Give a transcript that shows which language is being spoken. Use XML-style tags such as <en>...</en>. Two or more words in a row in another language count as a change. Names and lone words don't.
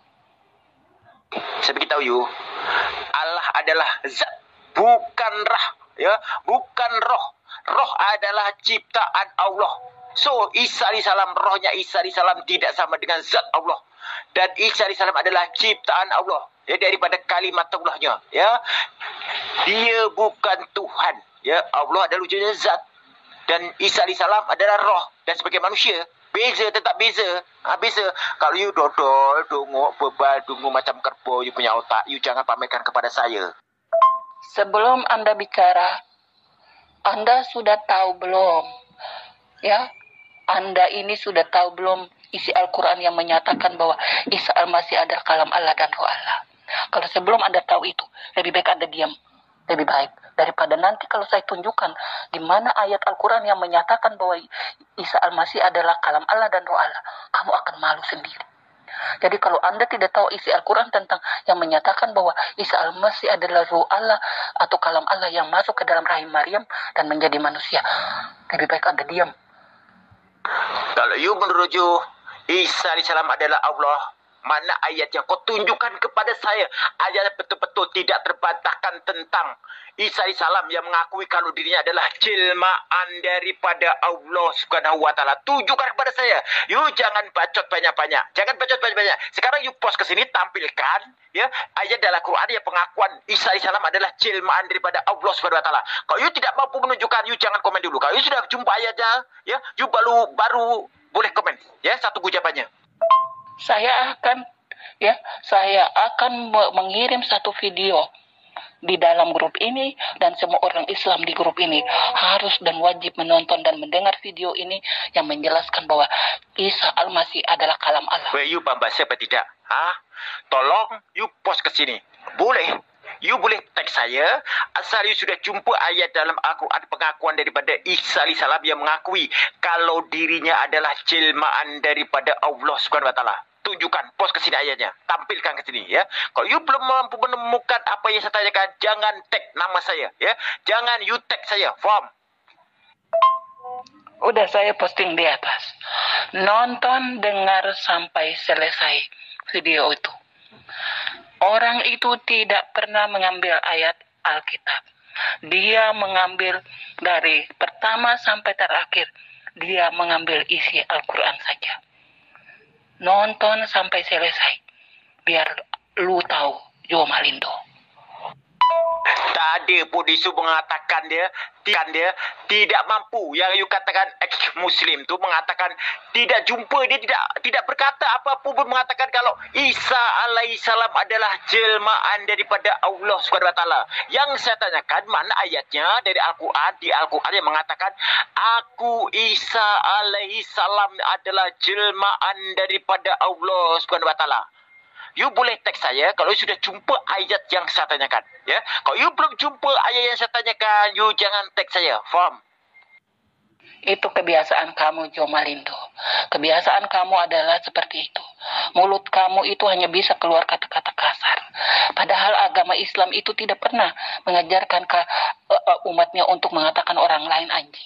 <ms>Saya beritahu you, Allah adalah zat, bukan rah, ya, bukan roh. Roh adalah ciptaan Allah. So, Isa alaihissalam, rohnya Isa alaihissalam tidak sama dengan zat Allah. Dan Isa alaihissalam adalah ciptaan Allah, ya, daripada kalimat Allahnya, ya. Dia bukan Tuhan, ya. Allah adalah wujudnya zat. Dan Isa alaihissalam adalah roh. Dan sebagai manusia, beza, tetap beza. Beza. Kalau you dodol, dongok, bebal, dungu macam kerbau, you punya otak, you jangan pamerkan kepada saya.</ms> <id>Sebelum Anda bicara, Anda sudah tahu belum? Ya, Anda ini sudah tahu belum isi Al-Quran yang menyatakan bahwa Isa Al-Masih adalah kalam Allah dan Roh Allah? Kalau sebelum Anda tahu itu, lebih baik Anda diam. Lebih baik. Daripada nanti kalau saya tunjukkan di mana ayat Al-Quran yang menyatakan bahwa Isa Al-Masih adalah kalam Allah dan Roh Allah, kamu akan malu sendiri. Jadi kalau Anda tidak tahu isi Al-Quran tentang yang menyatakan bahwa Isa Al-Masih adalah Roh Allah atau kalam Allah yang masuk ke dalam rahim Maryam dan menjadi manusia, lebih baik Anda diam.</id> <ms>Kalau you menurut you, Isa alaihissalam adalah Allah, mana ayat yang kau tunjukkan kepada saya? Ayat betul-betul tidak terbantahkan tentang Isa alaihissalam yang mengakui kalau dirinya adalah jelmaan daripada Allah</ms> <ar>سبحانه وتعالى.</ar> <ms>Tunjukkan kepada saya. You jangan bacot banyak-banyak. Jangan bacot banyak-banyak. Sekarang you post ke sini, tampilkan, ya, ayat dalam Quran yang pengakuan Isa alaihissalam adalah jelmaan daripada Allah</ms> <ar>سبحانه وتعالى.</ar> <ms>Kalau you tidak mampu menunjukkan, you jangan komen dulu. Kalau you sudah jumpa ayatnya, ya, you baru boleh komen, ya, satu ucapannya.</ms> <id>Saya akan mengirim satu video di dalam grup ini, dan semua orang Islam di grup ini harus dan wajib menonton dan mendengar video ini yang menjelaskan bahwa Isa Al-Masih adalah kalam Allah.</id> <ms>You bambas apa tidak? Tolong you post ke sini. Boleh. You boleh tag saya asal you sudah jumpa ayat dalam Al-Quran pengakuan daripada Isa alaihissalam yang mengakui kalau dirinya adalah jelmaan daripada Allah</ms> <ar>سبحانه وتعالى.</ar> <ms>Tunjukkan, post ke sini ayatnya, tampilkan ke sini, ya. Kalau you belum mampu menemukan apa yang saya tanyakan, jangan tag nama saya, ya. Jangan you tag saya, faham?</ms> <id>Udah saya posting di atas. Nonton, dengar sampai selesai video itu. Orang itu tidak pernah mengambil ayat Alkitab. Dia mengambil dari pertama sampai terakhir. Dia mengambil isi Al-Quran saja. Nonton sampai selesai. Biar lu tahu, Jo Malindo.</id> <ms>Tadi pun isu mengatakan dia tidak mampu. Yang you katakan ex-Muslim tu mengatakan tidak jumpa, dia tidak berkata apapun pun mengatakan kalau Isa alaihissalam adalah jelmaan daripada Allah</ms> <ar>سبحانه وتعالى.</ar> <ms>Yang saya tanyakan mana ayatnya dari Al-Quran, di Al-Quran yang mengatakan aku Isa alaihissalam adalah jelmaan daripada Allah</ms> <ar>سبحانه وتعالى.</ar> <ms>You boleh tag saya kalau you sudah jumpa ayat yang saya tanyakan, ya. Kalau you belum jumpa ayat yang saya tanyakan, you jangan tag saya, faham?</ms> <id>Itu kebiasaan kamu, Jo Malindo. Kebiasaan kamu adalah seperti itu. Mulut kamu itu hanya bisa keluar kata-kata kasar. Padahal agama Islam itu tidak pernah mengajarkan umatnya untuk mengatakan orang lain anjing.</id>